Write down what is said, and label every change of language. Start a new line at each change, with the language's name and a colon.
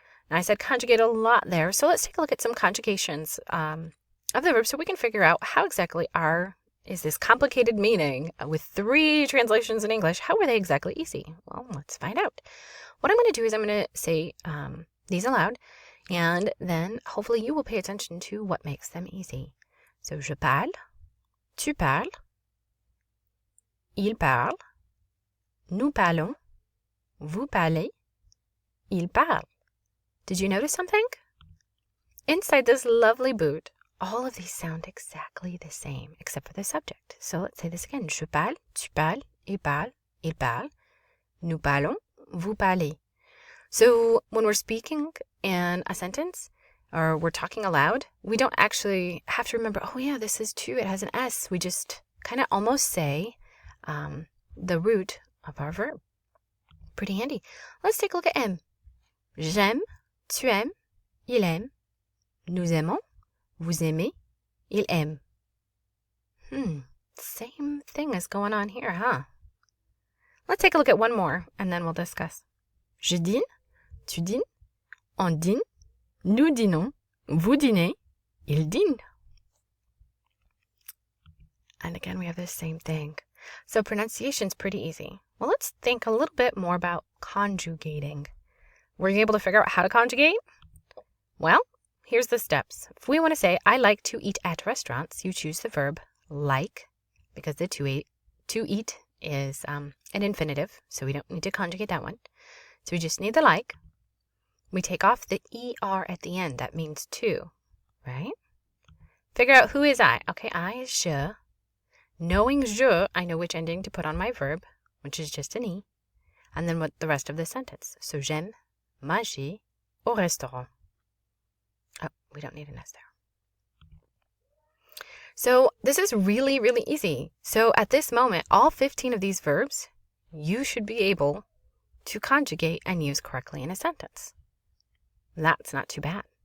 English: Now I said conjugate a lot there, so let's take a look at some conjugations of the verb so we can figure out how exactly is this complicated meaning with 3 translations in English. How are they exactly easy? Well, let's find out. What I'm going to do is I'm going to say these aloud, and then hopefully you will pay attention to what makes them easy.
French: So je parle, tu parles, il parle, nous parlons, vous parlez, il parle.
English: Did you notice something? Inside this lovely boot, all of these sound exactly the same, except for the subject. So let's say this again.
French: Je parle, tu parles, il parle, nous parlons, vous parlez.
English: So when we're speaking in a sentence, or we're talking aloud, we don't actually have to remember, oh yeah, this is tu, it has an S. We just kind of almost say the root of our verb. Pretty handy. Let's take a look at aime.
French: J'aime, tu aimes, il aime, nous aimons, vous aimez, il aime.
English: Same thing is going on here, huh? Let's take a look at one more, and then we'll discuss.
French: Je dîne, tu dînes, on dîne, nous dînons, vous dînez, il dîne.
English: And again, we have the same thing. So pronunciation's pretty easy. Well, let's think a little bit more about conjugating. Were you able to figure out how to conjugate? Well, here's the steps. If we want to say, I like to eat at restaurants, you choose the verb like, because the to eat is an infinitive, so we don't need to conjugate that one. So we just need the like. We take off the ER at the end. That means to, right? Figure out who is I. Okay, I is je. Knowing je, I know which ending to put on my verb, which is just an E. And then what the rest of the sentence.
French: So j'aime manger au restaurant.
English: Oh, we don't need an S there. So this is really, really easy. So at this moment, all 15 of these verbs, you should be able to conjugate and use correctly in a sentence. That's not too bad.